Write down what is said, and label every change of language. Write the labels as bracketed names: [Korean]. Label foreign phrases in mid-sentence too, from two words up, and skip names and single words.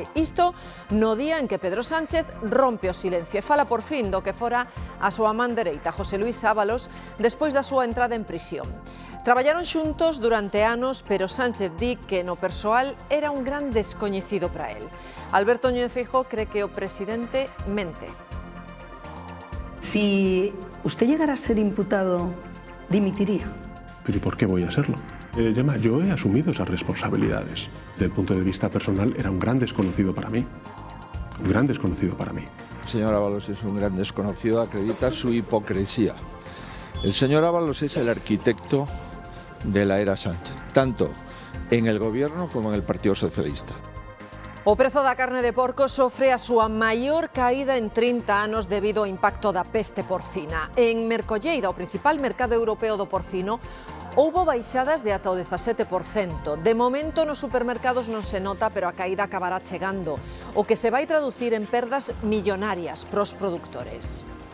[Galician] Isto no día en que Pedro Sánchez rompe o silencio e fala por fin do que fora a súa man dereita, José Luís Ábalos, despois da súa entrada en prisión. Traballaron xuntos durante anos, pero Sánchez di que no persoal era un gran descoñecido para él. Alberto Núñez Feijóo cree que o presidente mente. [Spanish] Si usted llegara a ser imputado, dimitiría. ¿Pero y por qué voy a serlo? Gemma, yo he asumido esas responsabilidades. Desde el punto de vista personal, era un gran desconocido para mí. Un gran desconocido para mí. El señor Ábalos es un gran desconocido, acredita su hipocresía. El señor Ábalos es el arquitecto de la era Sánchez, tanto en el gobierno como en el Partido Socialista. [Galician] O prezo da carne de porco sofre a súa maior caída en 30 anos debido ao impacto da peste porcina. En Mercolleira, o principal mercado europeo do porcino, houbo baixadas de ata o 17%. De momento nos supermercados non se nota, pero a caída acabará chegando, o que se vai traducir en perdas millonarias pros produtores.